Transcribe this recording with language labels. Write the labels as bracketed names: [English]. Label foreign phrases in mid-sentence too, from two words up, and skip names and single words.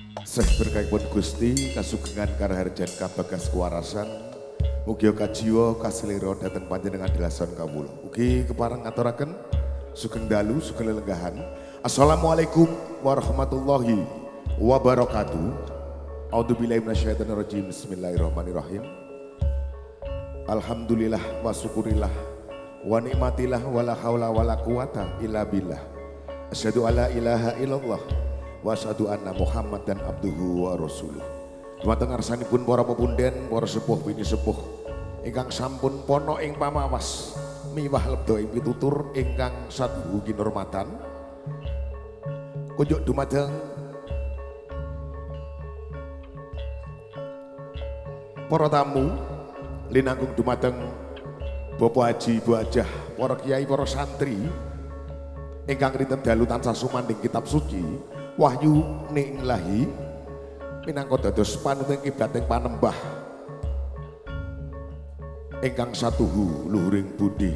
[Javanese] Seh berkahipun Gusti kasugengan karaharjan kabagas kuwarasan mugi kajiwa kaselira dhateng panjenengan dilason kawula. Ugi kepareng ngaturaken sugeng dalu sugeng lelenggahan. [Arabic] السلام عليكم ورحمة الله وبركاته. أعوذ بالله من الشيطان الرجيم. بسم الله الرحمن الرحيم. الحمد لله وشكر الله ونعمة الله ولا حول ولا قوة إلا بالله. أشهد أن لا إله إلا الله وأشهد أن محمدا عبده ورسوله. [Javanese] Dumateng ngarsanipun para pepunden, para sepuh bini sepuh ingkang sampun pono ing pamawas miwah lebda ing pitutur ingkang saduhu kinurmatan. Kunjuk dumateng para tamu linangkung dumateng Bapak Haji, Bu Hajah, para kiai, para santri ingkang rinten dalu tansah sumandhing kitab suci wahyu ni'lahi minangka dados panuting kiblat ing panembah ingkang satuhu luhuring budi.